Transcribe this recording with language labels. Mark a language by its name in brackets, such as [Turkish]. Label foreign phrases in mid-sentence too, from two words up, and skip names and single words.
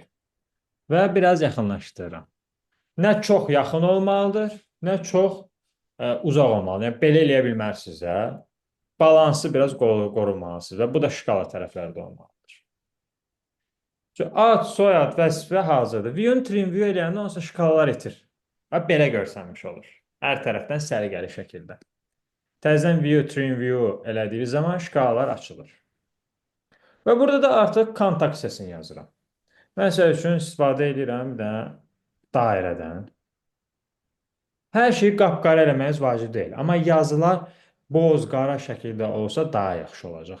[Azerbaijani] Və biraz yaxınlaşdırıram. Nə çox yaxın olmalıdır, nə çox uzaq olmalıdır. Yəni belə eləyə bilmərsiniz də. Balansı biraz qorunmalısınız və bu da şkala tərəflərdə olmalıdır. Ad, soyad, vəzifə hazırdır. View-ün [English] trim view [Azerbaijani] eləyəndə onsa şkalalar itir. Belə görsənmiş olur. Hər tərəfdən səliqəli şəkildə. Təzədən view, [English] trim view [Azerbaijani] elədiyiniz zaman şkalalar açılır. Və burada da artıq kontakt hissəsini yazıram. Məsəl üçün istifadə edirəm bir dənə dairədən. Hər şeyi qapqara eləməyiz vacib deyil. Amma yazılar boz, qara şəkildə olsa daha yaxşı olacaq.